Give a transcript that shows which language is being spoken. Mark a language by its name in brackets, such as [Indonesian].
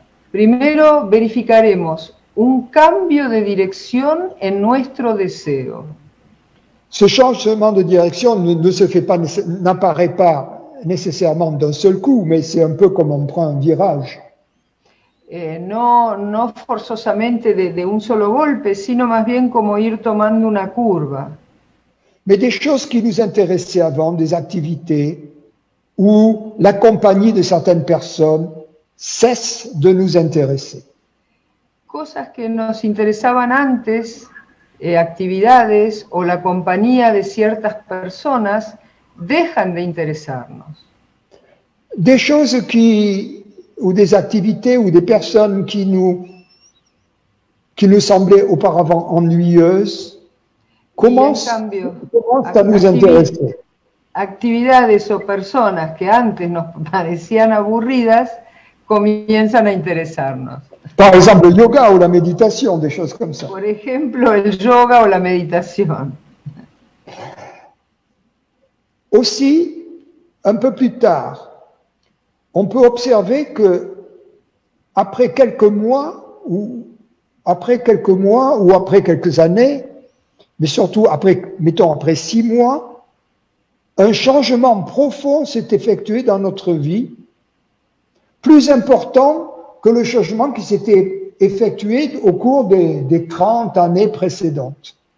[Spanish] Primero verificaremos un cambio de dirección en nuestro deseo. [French] Ce changement de direction n'apparaît pas nécessairement d'un seul coup, mais c'est un peu comme on prend un virage. [Spanish] No forzosamente de un solo golpe, sino más bien como ir tomando una curva. [French] Mais des choses qui nous intéressaient avant, des activités, ou la compagnie de certaines personnes, cessent de nous intéresser. [Spanish] Cosas que nos interesaban antes, actividades o la compañía de ciertas personas, dejan de interesarnos. [French] Des choses ou des activités ou des personnes qui nous semblaient auparavant ennuyeuses commencent à nous intéresser. [Spanish] Actividades o personas que antes nos parecían aburridas comienzan a interesarnos. [French] Par exemple, le yoga ou la méditation, des choses comme ça. [Spanish] Por ejemplo, el yoga o la meditación. [French] Aussi, un peu plus tard, on peut observer que après quelques mois ou après quelques années, mais surtout mettons après 6 mois, un changement profond s'est effectué dans notre vie, plus important que le changement qui s'était effectué au cours des 30 années précédentes.